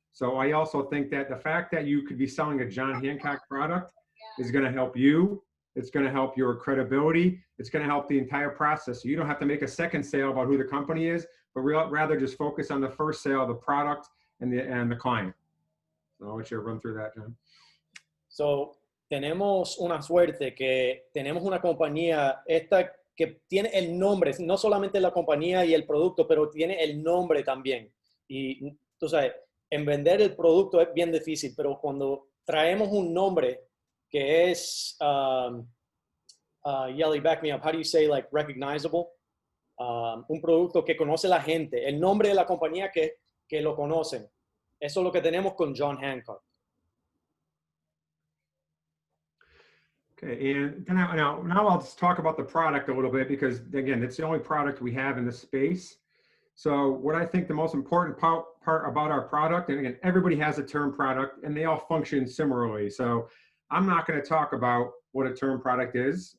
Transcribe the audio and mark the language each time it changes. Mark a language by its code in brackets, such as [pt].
[en] So I also think that the fact that you could be selling a John Hancock product is going to help you. It's going to help your credibility. It's going to help the entire process. So you don't have to make a second sale about who the company is, but rather just focus on the first sale, the product, and the client. So I'll let you run through that, John. [es] So, tenemos una suerte que tenemos una compañía esta que tiene el nombre, no solamente la compañía y el producto, pero tiene el nombre también. Y tú sabes, en vender el producto es bien difícil, pero cuando traemos un nombre que es, Yelly, [en] back me up, how do you say like recognizable? [es] Un producto que conoce la gente, el nombre de la compañía que lo conocen. Eso es lo que tenemos con John Hancock. [en] Okay, and now I'll just talk about the product a little bit, because again, it's the only product we have in the space. So what I think the most important part about our product, and again, everybody has a term product and they all function similarly. So I'm not going to talk about what a term product is.